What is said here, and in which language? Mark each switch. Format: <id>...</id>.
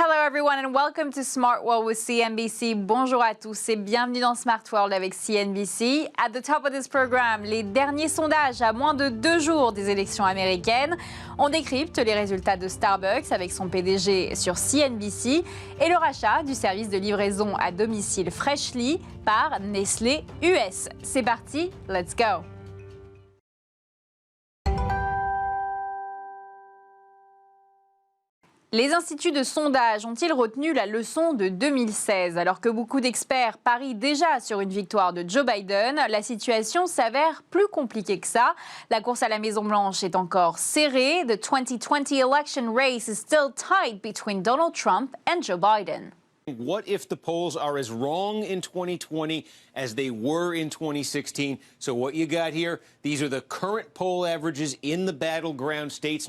<en>everyone and welcome to Smart World with CNBC.</en> <fr>Bonjour à tous et bienvenue dans Smart World avec CNBC.</fr> <en>At the top of this program,</en> <fr>les derniers sondages à moins de 2 jours des élections américaines. On décrypte les résultats de Starbucks avec son PDG sur CNBC et le rachat du service de livraison à domicile Freshly par Nestlé US. C'est parti,</fr> <en>let's go!</en> <fr>Les instituts de sondage ont-ils retenu la leçon de 2016? Alors que beaucoup d'experts parient déjà sur une victoire de Joe Biden, la situation s'avère plus compliquée que ça. La course à la Maison-Blanche est encore serrée.</fr> <en>The 2020 election race is still tight between Donald Trump and Joe Biden. What if the polls are as wrong in 2020 as they were in 2016? So what you got here, these are the current poll averages in the battleground states.</en>